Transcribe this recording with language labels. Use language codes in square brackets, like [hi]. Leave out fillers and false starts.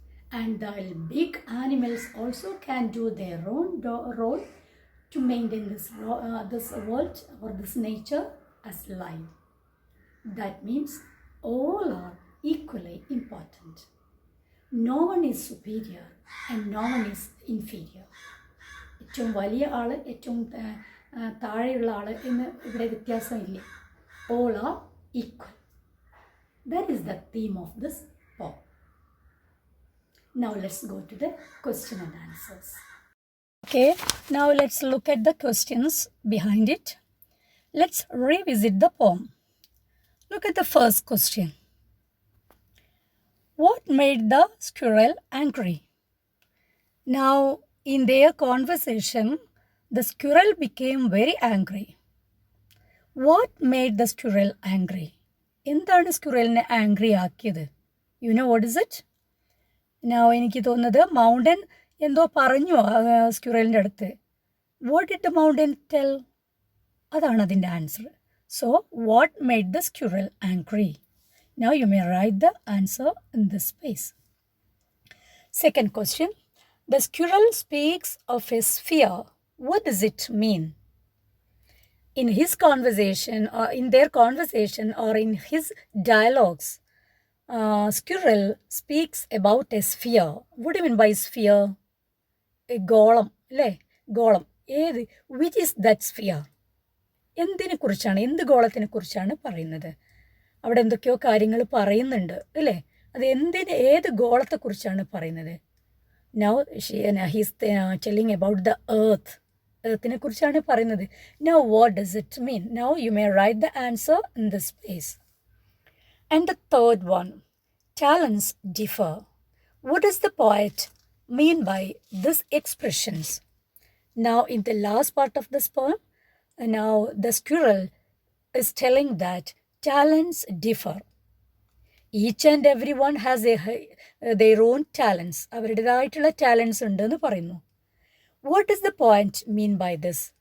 [en] And the big animals also can do their own role to maintain this world or this nature as live. That means all are equally important. No one is superior and no one is inferior. [ml] ഏറ്റവും വലിയ ആൾ, ഏറ്റവും താഴെയുള്ള ആൾ എന്ന് ഇവിടെ വ്യത്യാസമില്ല. [en] All are equal. That is the theme of this poem. Now let's go to the question and answers. Okay, now let's look at the questions behind it. Let's revisit the poem. Look at the first question. What made the squirrel angry? Now, in their conversation, the squirrel became very angry. What made the squirrel angry? [ml] എന്താണ് സ്ക്വിറലിനെ angry ആക്കിയത്? [en] You know what is it? [ml] Now എനിക്ക് തോന്നുന്നത് mountain എന്തോ പറഞ്ഞു സ്ക്വിറലിൻ്റെ അടുത്ത്. [en] What did the mountain tell? [ml] അതാണ് അതിൻ്റെ answer. [en] So what made the squirrel angry? Now you may write the answer in this space. Second question. The squirrel speaks of his fear. What does it mean? In his conversation or in their conversation or in his dialogues, squirrel speaks about his fear. What do you mean by his fear? A golem, [ml] അല്ലേ? ഗോളം. ഏത്? [en] Which is that sphere? [ml] എന്തിനെ കുറിച്ചാണ്, എന്ത് ഗോളത്തിനെ കുറിച്ചാണ് പറയുന്നത്? അവിടെ എന്തൊക്കെയോ കാര്യങ്ങൾ പറയുന്നുണ്ട് അല്ലേ? അത് ഏത് ഗോളത്തെക്കുറിച്ചാണ് പറയുന്നത്? [en] Now he's telling about the earth. [ml] എർത്തിനെ കുറിച്ചാണ് പറയുന്നത്. [en] Now what does it mean? Now you may write the answer in this place. And the third one, talents differ. What does the poet mean by these expressions? Now in the last part of this poem, now the squirrel is telling that talents differ. Each and everyone has their own talents. [ml] അവരുടേതായിട്ടുള്ള talents ഉണ്ടെന്ന് പറയുന്നു. [en] What does the poet mean by this?